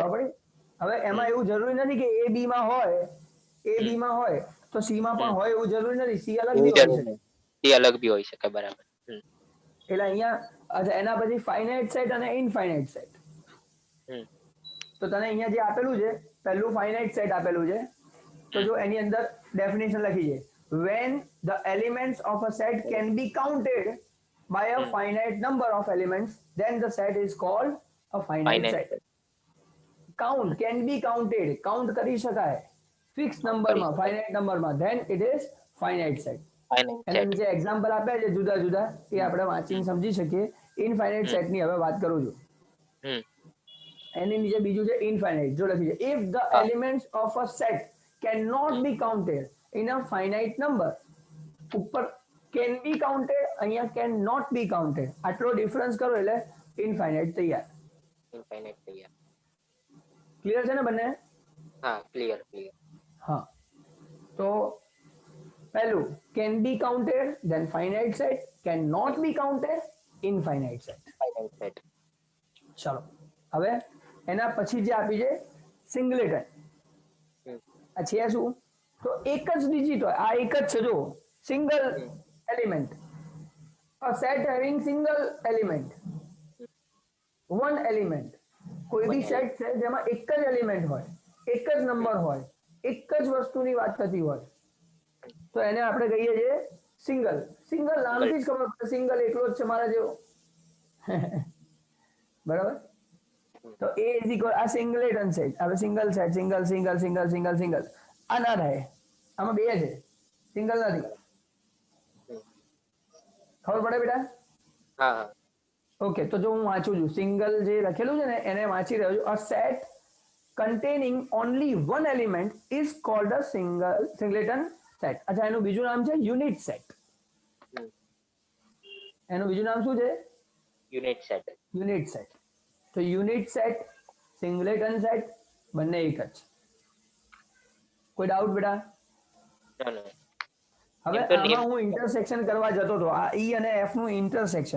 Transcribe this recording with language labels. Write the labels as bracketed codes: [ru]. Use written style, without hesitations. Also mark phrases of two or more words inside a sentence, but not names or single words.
[gu] ખબર પડી? હવે એમાં એવું જરૂરી નથી કે A B માં હોય, A B માં હોય તો C માં પણ હોય એવું જરૂરી નથી. C અલગ બી હોય શકે. એ અલગ બી હોઈ શકે. બરાબર. એટલે અહીંયા અચ્છા એના પછી [en] finite set [gu] અને [en] infinite set. [gu] તો તને અહીંયા જે આપેલું છે પહેલું [en] finite set [gu] આપેલું છે, તો જો એની અંદર ડેફિનેશન લખી છે, [en] when the elements of a set can be counted by a finite number of elements then the set is called a finite set. Count can be counted, [gu] count કરી શકાય [en] fix number, finite number, then it is finite set. [gu] એના નીચે એક્ઝામ્પલ આપ્યા છે જુદા જુદા, એ આપણે વાંચીને સમજી શકીએ. [en] infinite set [gu] હવે વાત કરું છું. એની નીચે બીજું છે ઇનફાઇનાઇટ. જો લખી છે, [en] if the elements of a set cannot be counted in a finite number. [gu] ઉપર [en] can be counted, [gu] અહીંયા [en] can not be counted. [gu] આટલો ડિફરન્સ કરો એટલે ઇનફાઇનાઇટ તૈયાર. ઇનફાઇનાઇટ તૈયાર. ક્લિયર છે ને બંને? હા ક્લિયર ક્લિયર. હા તો પહેલું [en] can be counted, then finite set, can not be counted, infinite set. finite set. [gu] ચલો હવે એના પછી જે આપી છે સિંગલેટન. આ છે શું? તો એક જ ડિજિટ હોય, આ એક જ છે જો, [en] single element. a set having single element, one element. [gu] કોઈ બી સેટ છે જેમાં એક જ એલિમેન્ટ હોય, એક જ નંબર હોય, એક જ વસ્તુની વાત થતી હોય, તો એને આપણે કહીએ છીએ સિંગલ. સિંગલ નામથી જ ખબર પડે સિંગલ એકલો જ છે મારા જેવો. બરાબર? તો [en] A is equal [gu] આ [en] singleton set. [gu] હવે [en] single set, [gu] સિંગલ સિંગલ સિંગલ સિંગલ સિંગલ આ ના થાય, આમાં બે છે, સિંગલ નથી. ખબર પડે બેટા? હા. ઓકે તો જો હું વાંચું છું, સિંગલ જે લખેલું છે ને એને વાંચી રહ્યો છું. [en] A set containing only one element is called a singleton set. [gu] અચ્છા એનું બીજું નામ છે [en] unit set. [gu] એનું બીજું નામ શું છે? [en] unit set. unit set. [gu] તો [en] unit set, singleton set [gu] બંને એક જ. કોઈ ડાઉટ બેટા? હવે આમાં હું ઇન્ટરસેક્શન કરવા જતો હતો, આ E અને F નું ઇન્ટરસેક્શન.